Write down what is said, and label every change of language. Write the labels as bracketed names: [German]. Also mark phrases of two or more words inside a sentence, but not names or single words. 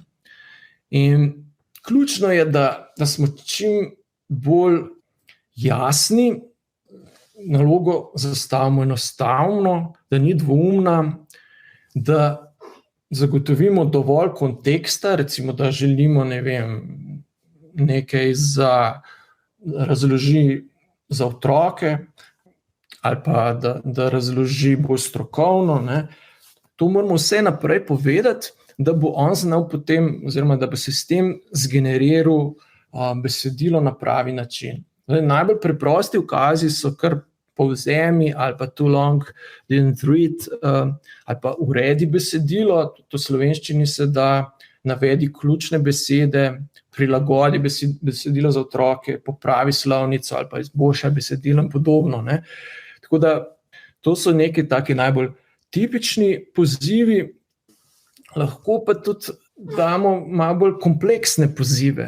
[Slovenian] In ključno je, da smo čim bolj jasni, nalogo zastavimo enostavno, da ni dvoumna, da zagotovimo dovolj konteksta, recimo, da želimo, nekaj razloži za otroke, ali pa da razloži bolj strokovno. Ne. To moramo vse naprej povedati, da bo on znal potem, oziroma da bo sistem zgeneriral besedilo na pravi način. Najbolj preprosti ukazi so kar povzemi ali pa [English] too long didn't read [Slovenian] ali pa uredi besedilo, to v slovenščini se da, navedi ključne besede, prilagodi besedilo za otroke, popravi slovnico ali pa izboljša besedilo in podobno. Ne. Tako da to so neki taki najbolj tipični pozivi, lahko pa tudi damo malo bolj kompleksne pozive.